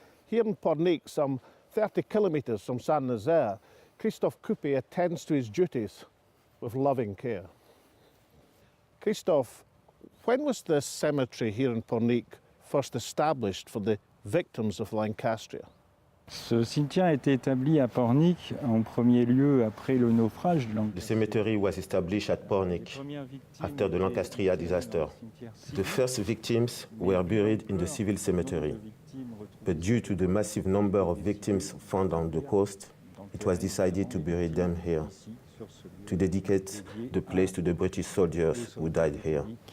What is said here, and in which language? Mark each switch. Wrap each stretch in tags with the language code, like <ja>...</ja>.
<en>Here in Pornic, some 30 kilometres from Saint-Nazaire, Christophe Coupé attends to his duties with loving care. Christophe, when was this cemetery here in Pornic first established for the victims of Lancastria?</en> <fr>Ce cimetière a été établi à Pornic en premier lieu après le naufrage de Lancastria.</fr> <en>The cemetery was established at Pornic after the Lancastria disaster. The first victims were buried in the civil cemetery, but due to the massive number of victims found on the coast, it was decided to bury them here, to dedicate the place to the British soldiers who died here.</en>